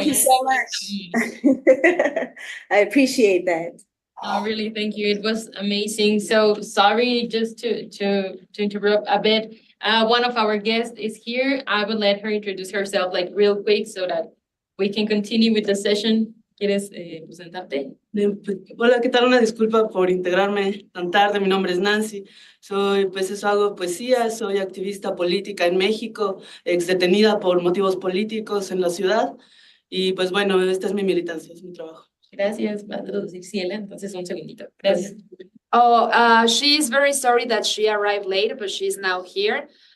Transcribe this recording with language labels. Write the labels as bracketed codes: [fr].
[en] Thank you so much. I appreciate that. No, really, thank you. It was amazing. So sorry, just to interrupt a bit. One of our guests is here. I will let her introduce herself like real quick so that we can continue with the session. [es] ¿Quieres presentarte? Bien, pues, hola, ¿qué tal? Una disculpa por integrarme tan tarde. Mi nombre es Nancy. Soy, pues eso, hago poesía, soy activista política en México, ex detenida por motivos políticos en la ciudad. Y pues bueno, esta es mi militancia, es mi trabajo. Gracias, va a traducir Ciela. Entonces, un segundito. Gracias. [en] Oh, she is very sorry that she arrived late, but she's now here.